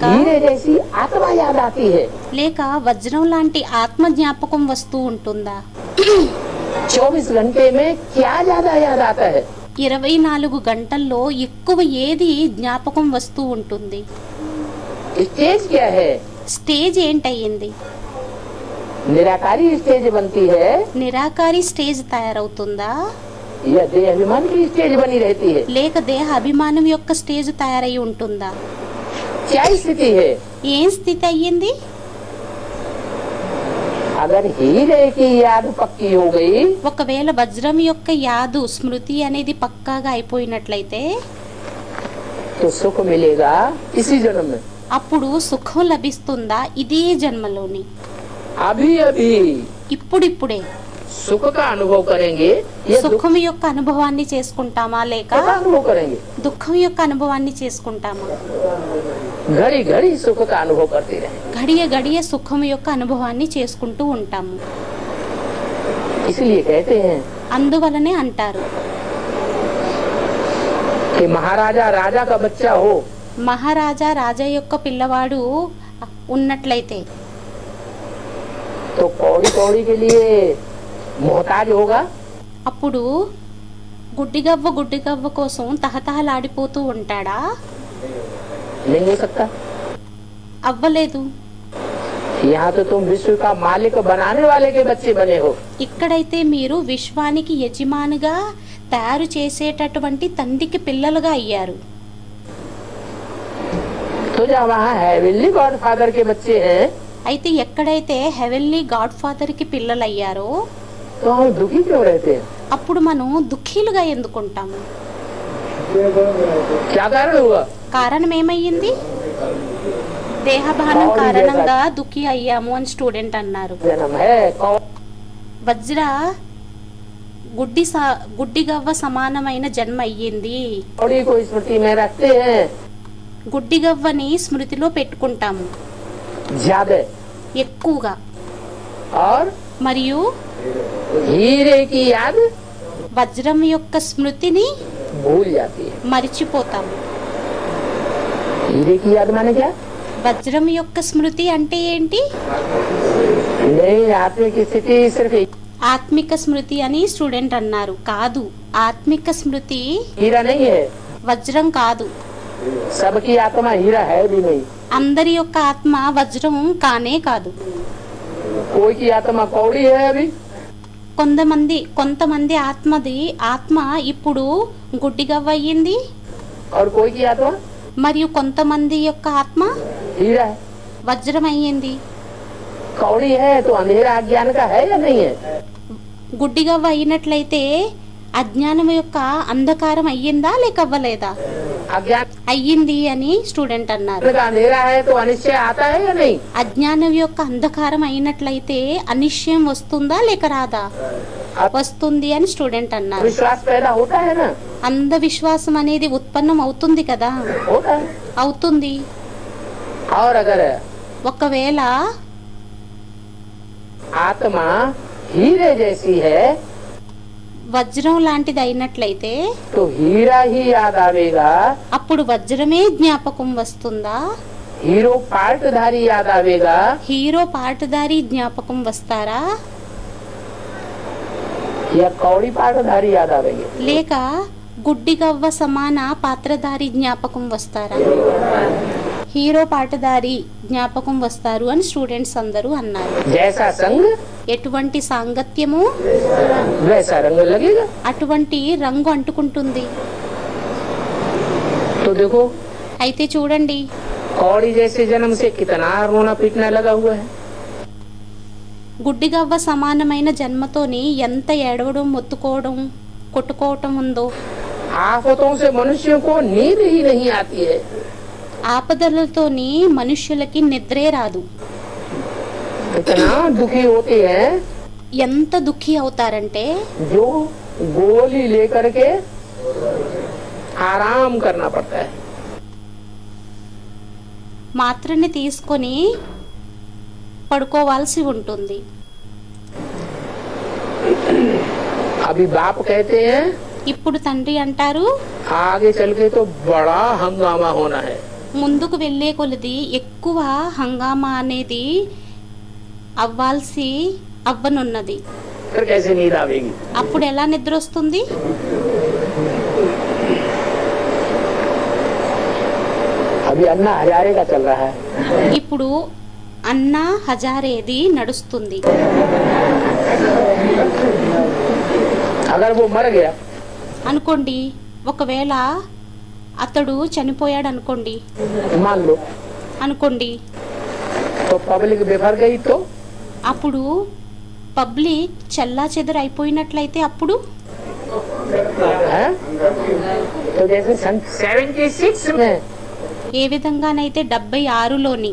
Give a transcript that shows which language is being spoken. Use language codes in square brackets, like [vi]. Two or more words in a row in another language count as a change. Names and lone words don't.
[hi] हीरे जैसी आत्मा याद आती है? [te] లేక వజ్రం లాంటి ఆత్మ జ్ఞాపకం వస్తూ ఉంటుందా? [hi] 24 घंटे में क्या ज्यादा याद आता है? [te] 24 గంటల్లో ఎక్కువ ఏది జ్ఞాపకం వస్తూ ఉంటుంది? [hi] स्टेज क्या है? [te] స్టేజ్ ఏంటయ్యింది? [hi] निराकारी स्टेज बनती है [te] నిరాకారి స్టేజ్ తయారవుతుందా? [hi] या देह अभिमान की स्टेज बनी रहती है? [te] లేక దేహ అభిమానం యొక్క స్టేజ్ తయారై ఉంటుందా? [hi] क्या स्थिति है? [te] ఏం స్థితి అయ్యింది? [hi] अगर हीरे की याद पक्की हो गई [te] ఒకవేళ వజ్రం యొక్క యాదు స్మృతి అనేది పక్కాగా అయిపోయినట్లయితే [hi] तो सुख मिलेगा इसी जन्म में। [te] అప్పుడు సుఖం లభిస్తుందా ఇదే జన్మలోని? [hi] अभी अभी [te] ఇప్పుడిప్పుడే [hi] सुख का अनुभव करेंगे, ये दुख [te] సుఖం యొక్క అనుభవాన్ని చేసుకుంటామా లేక [hi] का अनुभव करेंगे। [te] దుఃఖం యొక్క అనుభవాన్ని చేసుకుంటామా? [hi] घड़ी घड़ी सुख का अनुभव करते रहे। [te] గడియ గడియ సుఖం యొక్క అనుభవాన్ని చేసుకుంటూ ఉంటాము. [hi] इसलिए कहते हैं [te] అందువలనే అంటారు [hi] कि महाराजा राजा का बच्चा हो [te] మహారాజా రాజా యొక్క పిల్లవాడు ఉన్నట్లయితే [hi] तो कौड़ी कौड़ी के लिए मोहताज होगा। [te] అప్పుడు గుడ్డిగవ్వ కోసం తహతహలాడిపోతూ ఉంటాడా? [hi] नहीं हो सकता। [te] అవ్వలేదు. [hi] यहाँ तो तुम विश्व का मालिक बनाने वाले के बच्चे बने हो। [te] ఇక్కడైతే మీరు విశ్వానికి యజమానిగా తయారు చేసేటటువంటి తండ్రికి పిల్లలుగా అయ్యారు. [hi] तो जब वहाँ [en] heavenly God Father [hi] के बच्चे हैं [te] అయితే ఎక్కడైతే [en] heavenly God Father [te] కి పిల్లలు అయ్యారో [hi] तो हम दुखी क्यों रहते हैं? [te] అప్పుడు మనం దుఃఖీలుగా ఎందుకుంటాము? [hi] क्या कारण हुआ? [te] కారణం ఏమయ్యింది? దేహభానం కారణంగా దుఃఖి అయ్యాము అని స్టూడెంట్ అన్నారు. [hi] जन्म है [te] వజ్ర గుడ్డిగవ్వ సమానమైన జన్మ అయ్యింది. [hi] कौड़ी को स्मृति में रखते हैं [te] గుడ్డిగవ్వని స్మృతిలో పెట్టుకుంటాము [hi] ज्यादा [te] ఎక్కువగా. [hi] और [te] మరియు [hi] हीरे की याद [te] వజ్రం యొక్క స్మృతిని [hi] भूल जाती है। [te] మరిచిపోతాము. [hi] हीरे की याद माने क्या? [te] వజ్రం యొక్క స్మృతి అంటే ఏంటి? [hi] नहीं, आत्मिक स्थिति सिर्फ [te] ఆత్మిక స్మృతి అని స్టూడెంట్ అన్నారు. కాదు, ఆత్మిక స్మృతి [hi] हीरा नहीं है, [te] వజ్రం కాదు. [hi] सबकी आत्मा हीरा है भी नहीं, [te] అందరి యొక్క ఆత్మ వజ్రం కానే కాదు. [hi] कोई की आत्मा कौड़ी है अभी, [te] కొంతమంది ఆత్మ ఇప్పుడు గుడ్డిగవ్వ అయ్యింది. [hi] और कोई की आत्मा [te] మరియు కొంతమంది యొక్క ఆత్మ [hi] हीरा है, [te] వజ్రం అయ్యింది. [hi] कौड़ी है तो अंधेरा अज्ञान का है या नहीं है? [te] గుడ్డిగవ్వ అయినట్లయితే అజ్ఞానం యొక్క అంధకారం అయ్యిందా లేక అవ్వలేదా? [hi] अज्ञान [te] అయ్యింది అని స్టూడెంట్ అన్నారు. [hi] का अंधेरा है तो अनिश्चय आता है या नहीं? [te] అజ్ఞానం యొక్క అంధకారం అయినట్లయితే అనిశ్చయం వస్తుందా లేక రాదా? వస్తుంది అని స్టూడెంట్ అన్నారు. [hi] विश्वास पैदा होता है ना, [te] అంధ విశ్వాసం అనేది ఉత్పన్నం అవుతుంది కదా? [hi] होता है। [te] అవుతుంది. [hi] और अगर [te] ఒకవేళ [hi] आत्मा हीरे जैसी है [te] వజ్రం లాంటిది అయినట్లయితే [hi] तो हीरा ही याद आवेगा, [te] అప్పుడు వజ్రమే జ్ఞాపకం వస్తుందా? [hi] हीरो पार्टधारी याद आवेगा, [te] హీరో పాటదారి జ్ఞాపకం వస్తారా? [hi] या कौड़ी पार्टधारी याद आवेंगे? [te] లేక గుడ్డిగవ్వ సమాన పాత్రధారి జ్ఞాపకం వస్తారా? హీరో పాటదారి జ్ఞాపకం వస్తారు అని స్టూడెంట్స్ అందరూ అన్నారు. [hi] जैसा संग [te] ఎటువంటి సాంగత్యము [hi] वैसा रंग लगेगा। [te] అటువంటి రంగు అంటుకుంటుంది. [hi] तो देखो [te] అయితే చూడండి, [hi] कौड़ी जैसे जन्म से कितना रोना पीटना लगा हुआ है। [te] గుడ్డిగవ్వ సమానమైన జన్మతోని ఎంత ఏడవడం, మొత్తుకోవడం, కొట్టుకోవటం ఉందో. [hi] आफतों से मनुष्यों को नींद ही नहीं आती है। [te] ఆపదలతోని మనుష్యులకి నిద్రే రాదు. [hi] इतना दुखी होते हैं [te] ఎంత దుఃఖి అవుతారంటే [hi] जो गोली लेकर के आराम करना पड़ता है। [te] మాత్రని తీసుకొని పడుకోవాల్సి ఉంటుంది. [hi] अभी बाप कहते हैं [te] ఇప్పుడు తండ్రి అంటారు, [hi] आगे चल के तो बड़ा हंगामा होना है। [te] ముందుకు వెళ్లే కొలది ఎక్కువ హంగామా అనేది అవ్వనున్నది. [hi] फिर कैसे नींद आवेगी? [te] అప్పుడు ఎలా నిద్ర వస్తుంది? [hi] अभी अन्ना हजारे का चल रहा है। [te] ఇప్పుడు అన్నా హజారేది నడుస్తుంది. [hi] अगर वो मर गया [te] అనుకోండి, ఒకవేళ అతడు చనిపోయాడు అనుకోండి, [hi] मान लो, [te] అనుకోండి [hi] तो पब्लिक बिफर गई तो [te] అప్పుడు పబ్లిక్ చెల్లా చెదరు అయిపోయినట్లయితే అప్పుడు [hi] है? तो जैसे सन 76 में [te] ఏ విధంగానైతే 76లోని